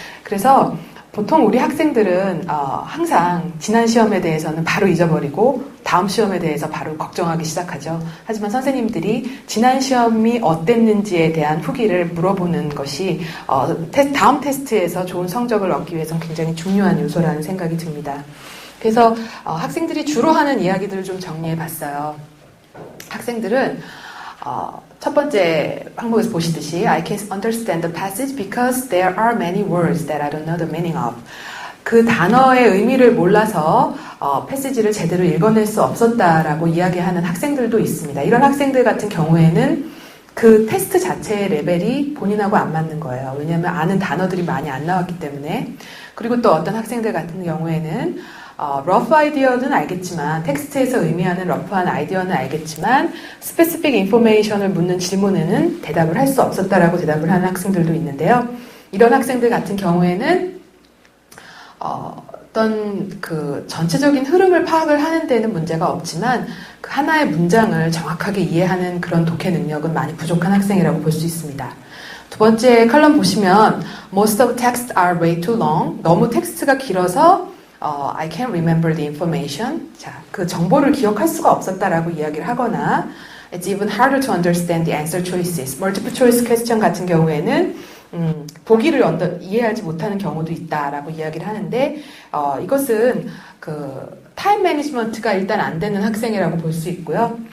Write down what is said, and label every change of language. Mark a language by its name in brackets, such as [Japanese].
[Korean] 그래서 보통 우리 학생들은 항상 지난 시험에 대해서는 바로 잊어버리고 다음 시험에 대해서 바로 걱정하기 시작하죠. 하지만 선생님들이 지난 시험이 어땠는지에 대한 후기를 물어보는 것이 다음 테스트에서 좋은 성적을 얻기 위해서는 굉장히 중요한 요소라는 생각이 듭니다. 그래서 학생들이 주로 하는 이야기들을 좀 정리해 봤어요. 학생들은 첫 번째 항목에서 보시듯이 [English] I can't understand the passage because there are many words that I don't know the meaning of. [Korean] 그 단어의 의미를 몰라서 패시지를 제대로 읽어낼 수 없었다라고 이야기하는 학생들도 있습니다. 이런 학생들 같은 경우에는 그 테스트 자체의 레벨이 본인하고 안 맞는 거예요. 왜냐하면 아는 단어들이 많이 안 나왔기 때문에. 그리고 또 어떤 학생들 같은 경우에는 러프 아이디어는 알겠지만 텍스트에서 의미하는 러프한 아이디어는 알겠지만 스페시픽 인포메이션을 묻는 질문에는 대답을 할 수 없었다라고 대답을 하는 학생들도 있는데요. 이런 학생들 같은 경우에는 어떤 그 전체적인 흐름을 파악을 하는 데는 문제가 없지만 그 하나의 문장을 정확하게 이해하는 그런 독해 능력은 많이 부족한 학생이라고 볼 수 있습니다. 두 번째 컬럼 보시면 [English] Most of texts are way too long. [Korean] 너무 텍스트가 길어서 [English] I can't remember the information. [Korean] 자, 그 정보를 기억할 수가 없었다라고 이야기를 하거나 [English] It's even harder to understand the answer choices. [Korean] Multiple choice question 같은 경우에는 보기를 이해하지 못하는 경우도 있다라고 이야기를 하는데 이것은 그 타임 매니지먼트가 일단 안 되는 학생이라고 볼 수 있고요.